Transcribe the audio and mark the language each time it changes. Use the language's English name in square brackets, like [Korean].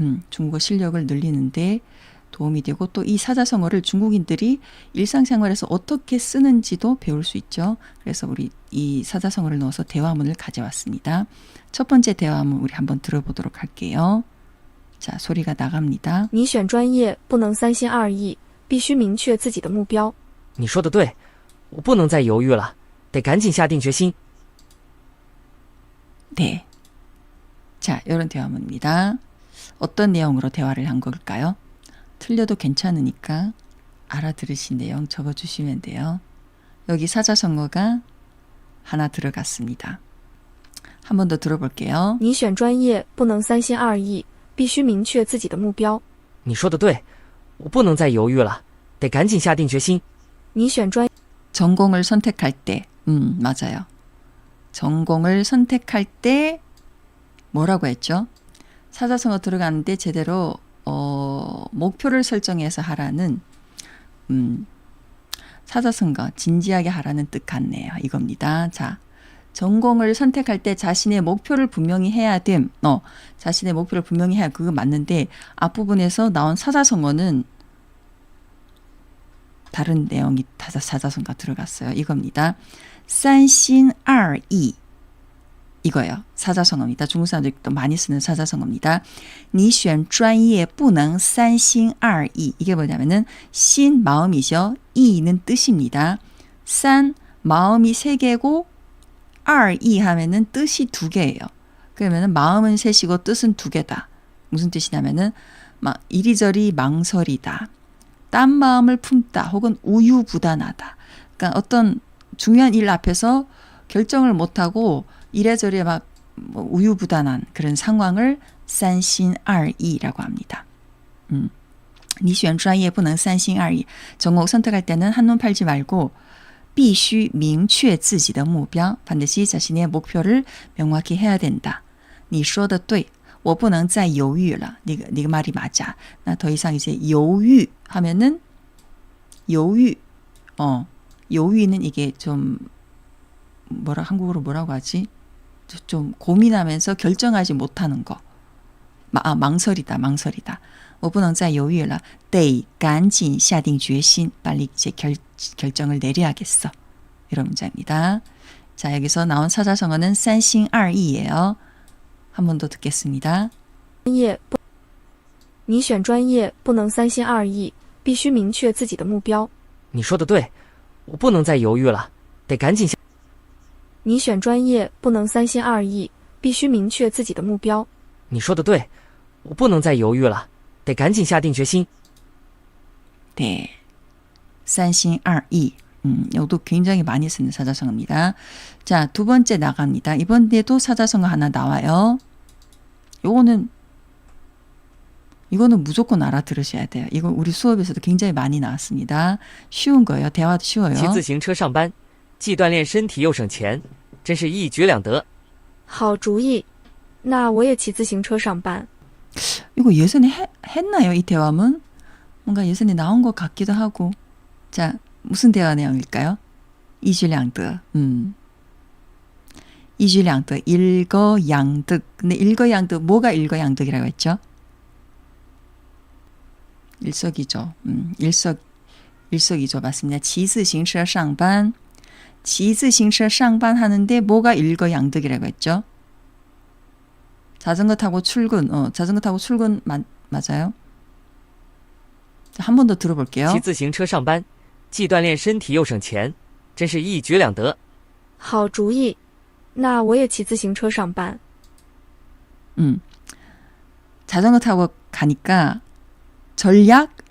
[Korean] 중국어 실력을 늘리는데 도움이 되고 또 이 사자성어를 중국인들이 일상생활에서 어떻게 쓰는지도 배울 수 있죠. 그래서 우리 이 사자성어를 넣어서 대화문을 가져왔습니다. 첫 번째 대화문 우리 한번 들어보도록 할게요. 자, 소리가 나갑니다. [Chinese] 你选专业不能三心二意，必须明确自己的目标。你说的对，我不能再犹豫了，得赶紧下定决心。 [Korean] 네. 자, 이런 대화문입니다. 어떤 내용으로 대화를 한 걸까요? 틀려도 괜찮으니까 알아들으신 내용 적어주시면 돼요. 여기 사자성어가 하나 들어갔습니다. 한 번 더 들어볼게요. [Chinese] 你选专业不能三心二意，必须明确自己的目标。你说的对，我不能再犹豫了，得赶紧下定决心。你选专 [Korean] 전공을 선택할 때, 맞아요. 전공을 선택할 때 뭐라고 했죠? 사자성어 들어가는데 제대로 목표를 설정해서 하라는 사자성어 진지하게 하라는 뜻 같네요. 이겁니다. 자, 전공을 선택할 때 자신의 목표를 분명히 해야 됨. 자신의 목표를 분명히 해야 그거 맞는데 앞부분에서 나온 사자성어는 다른 내용이 사자성어가 들어갔어요. 이겁니다. 三心二意 이거예요. 사자성어입니다. 중국 사람들이 또 많이 쓰는 사자성어입니다. [Chinese] 你选专业不能三心二意 [Korean] 이게 뭐냐면은 신 마음이죠. 이는 뜻입니다. 산 마음이 세 개고 二意 하면은 뜻이 두 개예요. 그러면은 마음은 셋이고 뜻은 두 개다. 무슨 뜻이냐면은 막 이리저리 망설이다. 딴 마음을 품다 혹은 우유부단하다. 그러니까 어떤 중요한 일 앞에서 결정을 못하고 이래저래 막 우유부단한 그런 상황을 三心二意라고 합니다. [Chinese] 你选专业不能三心二意. [Korean] 전공 선택할 때는 한눈 팔지 말고 [Chinese] 必须明确自己的目标. [Korean] 반드시 자신의 목표를 명확히 해야 된다. [Chinese] 你说的对我不能再犹豫了. [Korean] 네가 말이 맞아. 나 더 이상 이제犹豫 하면은犹豫는 이게 좀 한국어로 뭐라고 하지? 좀 고민하면서 결정하지 못하는 거. 망설이다. [Chinese] 我不能再犹豫了.得赶紧下定决心. [Korean] 빨리 이제 결정을 내려야겠어. 이런 문장입니다. 자, 여기서 나온 사자성어는 三心二意예요. 한 번 더 듣겠습니다. [Chinese] 你选专业不能三心二意，必须明确自己的目标。你说的对，我不能再犹豫了，得赶紧下。你选专业不能三心二意，必须明确自己的目标。你说的对，我不能再犹豫了，得赶紧下定决心。 [Korean] 네, 三心二意. 이것도 굉장히 많이 쓰는 사자성어입니다. 자, 두 번째 나갑니다. 이번에도 사자성어 하나 나와요. 이거는 무조건 알아들으셔야 돼요. 이거 우리 수업에서도 굉장히 많이 나왔습니다. 쉬운 거예요. 대화도 쉬워요. [Chinese] 骑自行车上班，既锻炼身体又省钱，真是一举两得。好主意，那我也骑自行车上班。 [Korean] 이거 예전에 했나요? 이 대화문? 뭔가 예전에 나온 것 같기도 하고. 자, 무슨 대화 내용일까요? [Chinese] 一举两得. 一举两得, 일거양득. [Korean] 근데 일거양득, 뭐가 일거양득이라고 했죠? 일석이조. 일석이조 맞습니다. [Chinese] 骑自行车上班. 骑自行车上班 [Korean] 하는데 뭐가 일거양득이라고 했죠? 자전거 타고 출근. 자전거 타고 출근 맞아요? 한 번 더 들어볼게요. 骑自行车上班，既锻炼身体又省钱，真是一举两得。好主意，那我也骑自行车上班。 자전거 타고 가니까 전략.